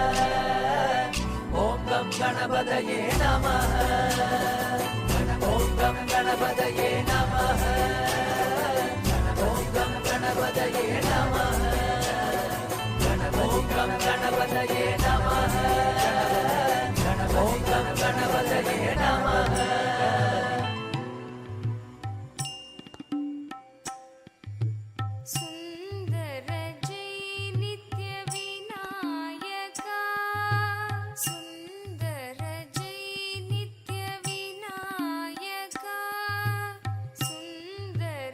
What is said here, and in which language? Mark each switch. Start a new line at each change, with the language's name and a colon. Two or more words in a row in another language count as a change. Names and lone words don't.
Sanskrit: ओम् गं गणपतये नमः ओम् गं गणपतये नमः ओम् गं गणपतये नमः ओम् गं गणपतये नमः ओम् गं गणपतये नमः सुंदर जय नित्य विनायका सुंदर जय नित्य विनायका सुंदर